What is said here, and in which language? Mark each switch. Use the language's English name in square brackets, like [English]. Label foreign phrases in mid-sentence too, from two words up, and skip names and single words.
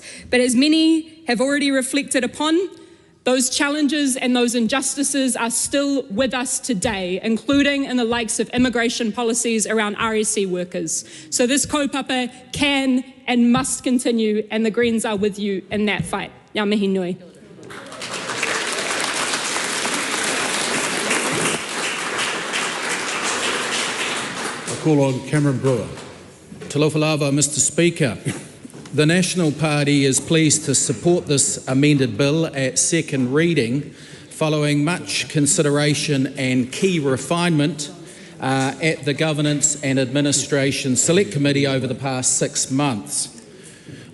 [English] But as many have already reflected upon, those challenges and those injustices are still with us today, including in the likes of immigration policies around RSE workers. So this kaupapa can and must continue, and the Greens are with you in that fight. [Māori] Ngā mihi nui. [English] I call on Cameron Brewer. [Samoan] Talofa lava, [English] Mr Speaker. The National Party is pleased to support this amended bill at second reading following much consideration and key refinement at the Governance and Administration Select Committee over the past 6 months.